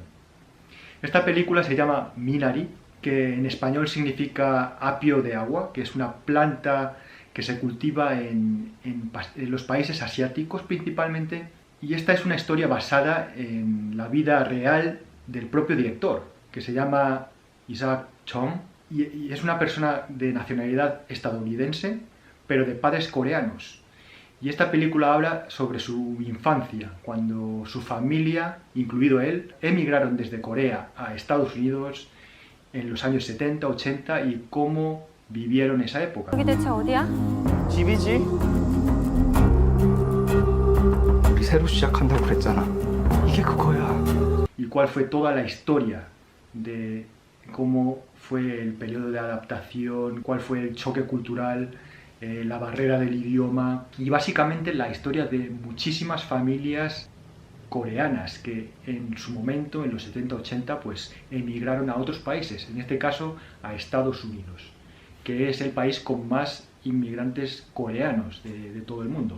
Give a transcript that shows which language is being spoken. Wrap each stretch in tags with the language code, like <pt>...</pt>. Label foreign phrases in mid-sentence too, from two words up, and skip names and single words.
<es>Esta película se llama Minari, que en español significa apio de agua, que es una planta que se cultiva en los países asiáticos principalmente, y esta es una historia basada en la vida real del propio director, que se llama Isaac Chung, y es una persona de nacionalidad estadounidense, pero de padres coreanos. Y esta película habla sobre su infancia, cuando su familia, incluido él, emigraron desde Corea a Estados Unidos en los años 70, 80 y cómo vivieron esa época.</es> <ko>여기 대체 어디야? 집이지? 우리 새로 시작한다고 그랬잖아. 이게 그거야.</ko> <es>Y cuál fue toda la historia de cómo fue el periodo de adaptación, cuál fue el choque cultural, la barrera del idioma y básicamente la historia de muchísimas familias coreanas que en su momento, en los 70-80, pues emigraron a otros países, en este caso a Estados Unidos, que es el país con más inmigrantes coreanos de todo el mundo.</es>